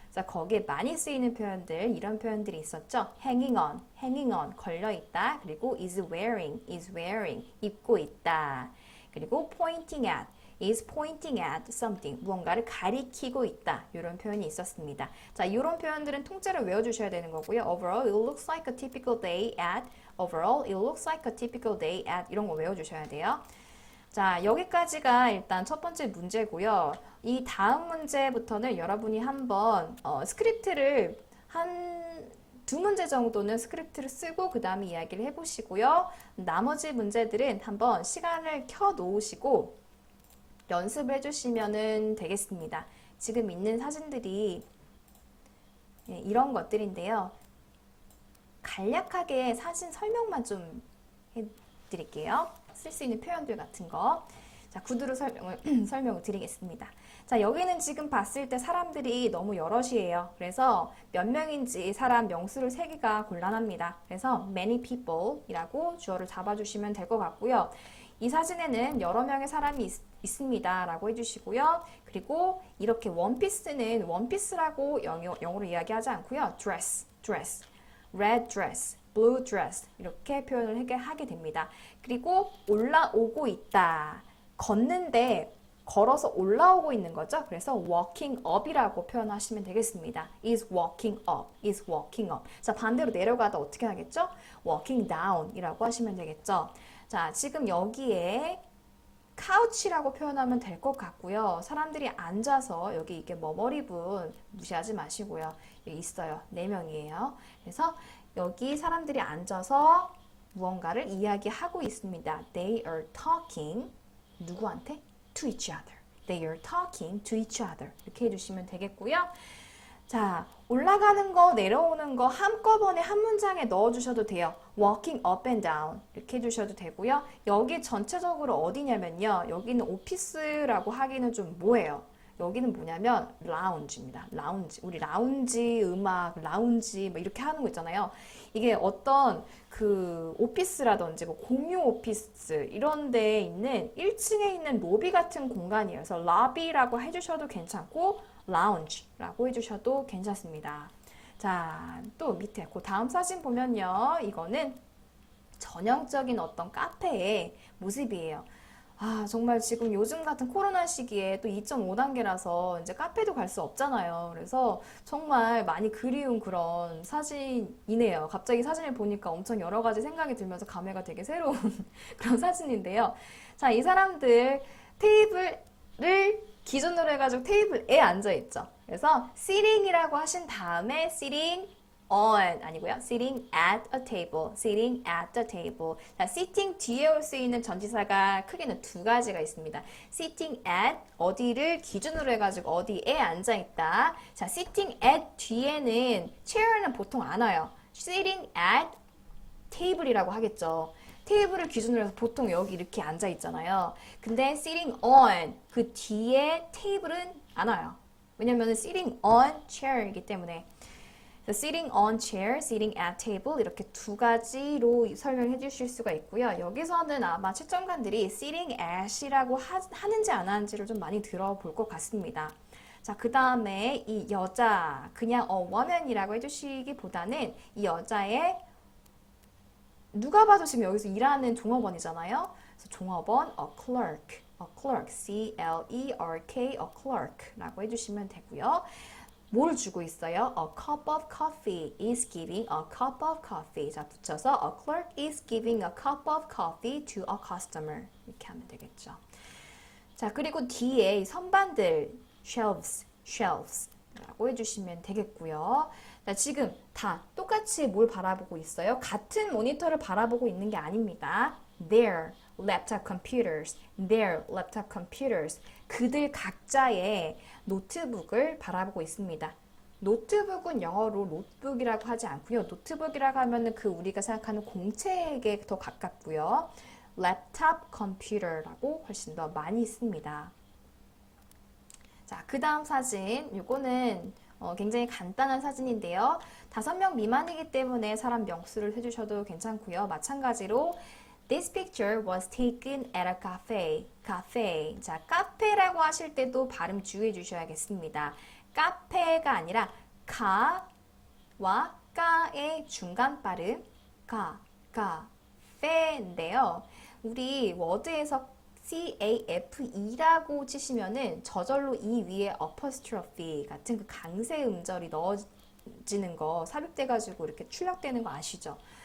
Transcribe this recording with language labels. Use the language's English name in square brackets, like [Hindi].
[Korean] 자, 거기에 많이 쓰이는 표현들 이런 표현들이 있었죠. [English] hanging on [Korean] 걸려 있다. 그리고 [English] is wearing [Korean] 입고 있다. 그리고 [English] is pointing at something [Korean] 무언가를 가리키고 있다. 이런 표현이 있었습니다. 자, 이런 표현들은 통째로 외워주셔야 되는 거고요. [English] Overall, it looks like a typical day at [Korean] 이런 거 외워주셔야 돼요. 자, 여기까지가 일단 첫 번째 문제고요. 이 다음 문제부터는 여러분이 한번 스크립트를 한 두 문제 정도는 스크립트를 쓰고 그 다음에 이야기를 해보시고요. 나머지 문제들은 한번 시간을 켜 놓으시고 연습을 해주시면 되겠습니다. 지금 있는 사진들이 이런 것들인데요. 간략하게 사진 설명만 좀 해드릴게요. 쓸 수 있는 표현들 같은 거. 자, 구두로 설명을 드리겠습니다. 자, 여기는 지금 봤을 때 사람들이 너무 여럿이에요. 그래서 몇 명인지 사람 명수를 세기가 곤란합니다. 그래서 [English] many people [Korean] 이라고 주어를 잡아주시면 될 것 같고요. 이 사진에는 여러 명의 사람이 있습니다 라고 해주시고요. 그리고 이렇게 원피스는 원피스라고 영어로 이야기하지 않고요. [English] dress, red dress, blue dress [Korean] 이렇게 표현을 하게 됩니다. 그리고 올라오고 있다. 걷는데 걸어서 올라오고 있는 거죠. 그래서 [English] walking up [Korean] 이라고 표현하시면 되겠습니다. [English] is walking up. [Korean] 자, 반대로 내려가다 어떻게 하겠죠? [English] walking down [Korean] 이라고 하시면 되겠죠. 자, 지금 여기에 couch라고 표현하면 될 것 같고요. 사람들이 앉아서 여기 이게 머리분 무시하지 마시고요. 여기 있어요. 4명이에요. 그래서 여기 사람들이 앉아서 무언가를 이야기하고 있습니다. [English] They are talking [Korean] 누구한테? [English] To each other. They are talking to each other. 이렇게 해주시면 되겠고요. 자, 올라가는 거, 내려오는 거 한꺼번에 한 문장에 넣어주셔도 돼요. Walking up and down [Korean] 이렇게 해주셔도 되고요. 여기 전체적으로 어디냐면요. 여기는 오피스라고 하기는 좀 뭐예요? 여기는 뭐냐면 라운지입니다. 라운지. 우리 라운지 음악, 라운지 뭐 이렇게 하는 거 있잖아요. 이게 어떤 그 오피스라든지 뭐 공유 오피스 이런 데에 있는 1층에 있는 로비 같은 공간이에요. 그래서 러비라고 해주셔도 괜찮고 라운지라고 해주셔도 괜찮습니다. 자, 또 밑에 그 다음 사진 보면요. 이거는 전형적인 어떤 카페의 모습이에요. 아, 정말 지금 요즘 같은 코로나 시기에 또 2.5단계라서 이제 카페도 갈 수 없잖아요. 그래서 정말 많이 그리운 그런 사진이네요. 갑자기 사진을 보니까 엄청 여러 가지 생각이 들면서 감회가 되게 새로운 그런 사진인데요. 자, 이 사람들 테이블을 기준으로 해가지고 테이블에 앉아있죠. 그래서 sitting이라고 하신 다음에 [English] sitting on [Korean] 아니고요. [English] sitting at a table, sitting at the table. [Korean] 자, sitting 뒤에 올 수 있는 전치사가 크게는 두 가지가 있습니다. [English] sitting at [Korean] 어디를 기준으로 해가지고 어디에 앉아 있다. 자, sitting at 뒤에는 chair는 보통 안 와요. [English] sitting at table [Korean] 이라고 하겠죠. 테이블을 기준으로 해서 보통 여기 이렇게 앉아 있잖아요. 근데 [English] sitting on [Korean] 그 뒤에 테이블은 안 와요. 왜냐면 sitting on chair이기 때문에. [English] sitting on chair, sitting at table [Korean] 이렇게 두 가지로 설명해 주실 수가 있고요. 여기서는 아마 채점관들이 [English] sitting at [Korean] 이라고 하는지 안 하는지를 좀 많이 들어볼 것 같습니다. 자, 그 다음에 이 여자 그냥 woman이라고 해주시기보다는 이 여자의 누가 봐도 지금 여기서 일하는 종업원이잖아요. 그래서 종업원 [English] a clerk, C-L-E-R-K, a clerk [Korean] 라고 해주시면 되고요. 뭘 주고 있어요? [English] A cup of coffee is giving a cup of coffee. [Korean] 자, 붙여서 [English] a clerk is giving a cup of coffee to a customer. [Korean] 이렇게 하면 되겠죠. 자, 그리고 뒤에 선반들 shelves라고 해주시면 되겠고요. 자, 지금 다 똑같이 뭘 바라보고 있어요? 같은 모니터를 바라보고 있는 게 아닙니다. [English] Their laptop computers. [Korean] 그들 각자의 노트북을 바라보고 있습니다. 노트북은 영어로 노트북이라고 하지 않고요. 노트북이라고 하면은 그 우리가 생각하는 공책에 더 가깝고요. 랩탑 컴퓨터라고 훨씬 더 많이 씁니다. 자, 그 다음 사진. 요거는 굉장히 간단한 사진인데요. 5명 미만이기 때문에 사람 명수를 해주셔도 괜찮고요. 마찬가지로 [English] This picture was taken at a cafe. cafe. [Korean] 자, 카페라고 하실 때도 발음 주의해 주셔야겠습니다. 카페가 아니라 카와 까의 중간 발음 카페인데요. 우리 워드에서 CAFE라고 치시면은 저절로 이 위에 apostrophe 같은 그 강세 음절이 넣어지는 거 삽입돼가지고 이렇게 출력되는 거 아시죠?